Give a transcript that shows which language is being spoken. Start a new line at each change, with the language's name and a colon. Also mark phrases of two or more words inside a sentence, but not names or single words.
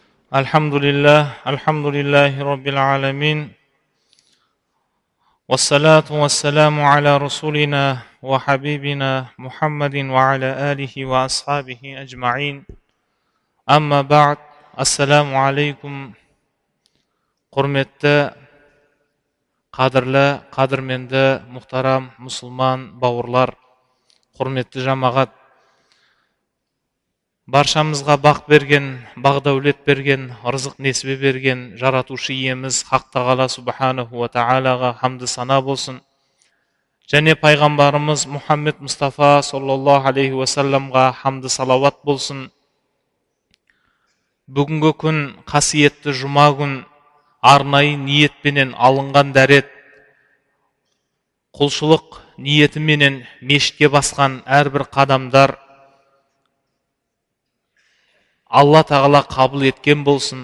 Arabic: الحمد لله رب العالمين. والصلاة والسلام على رسولنا وحبيبنا محمد وعلى آله وأصحابه أجمعين. أما بعد. السلام عليكم.
Kazakh: Құрметті, қадірлі, қадірменді, мұхтарам, мұсылман, бауырлар, құрметті жамағат. Баршамызға бақ берген, бағдәулет берген, ырзық несібе берген жаратушы иеміз Хақ Тағала
Arabic: سبحانه وتعالى
Kazakh: хамды сана болсын. Және пайғамбарымыз Мұхаммед Мұстафа
Arabic: صلى الله عليه وسلم
Kazakh: хамды салауат болсын. Бүгінгі күн қасиетті жұма күн, арнайы ниетпенен алынған дәрет, құлшылық ниетіменен мешітке басқан әрбір қадамдар Алла Тағала қабыл еткен болсын.